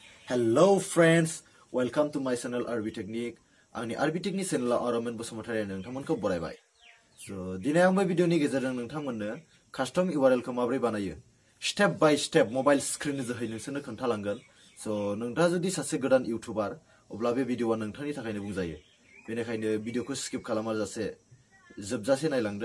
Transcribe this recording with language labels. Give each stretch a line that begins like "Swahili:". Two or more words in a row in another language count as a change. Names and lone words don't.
English: Hello friends, welcome to my channel RB Technique.
Bodo: आंनि RB Technique channel Ramen Basumatary नोंथांमोनखौ बरायबाय. So दिनै आं बे भिडिअनि गेजेरजों नोंथांमोननो कास्टम URL खौ माबोरै बानायो
English: step by step mobile screen
Bodo: जोहै नोंसोरनो खोन्थालांगोन. So नोंथाङा जुदि सासे गोदान इउटिउबार अब्ला बे भिडिअआ नोंथांनि थाखायनो बुंजायो. बेनिखायनो भिडिअखौ स्किप खालामाजासे जोबजासे नायलांदो.